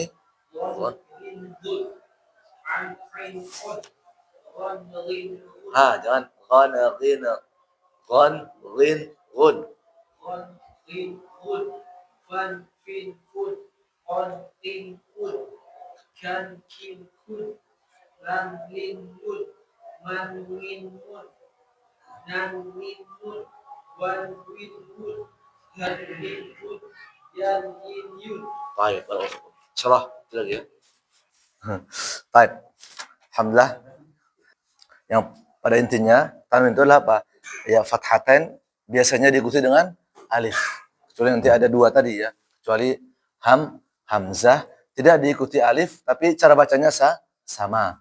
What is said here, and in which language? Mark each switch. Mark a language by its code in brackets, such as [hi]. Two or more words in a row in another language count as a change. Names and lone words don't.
[id] on bin kun, an bin kun, on bin kun, Jangan ghan ghin ghan ghin gun. on bin kun, fan bin kun, on bin kun, kan kin kun, lam lin kun, man min kun, nan min kun, wan min kun, han min kun, yan yin yun. Baik, Insyaallah itu lagi ya. Baik. Alhamdulillah. Yang pada intinya tanwin itu adalah apa? Ya fathatain biasanya diikuti dengan alif. Kecuali nanti ada dua tadi ya. Kecuali hamzah tidak diikuti alif tapi cara bacanya sama.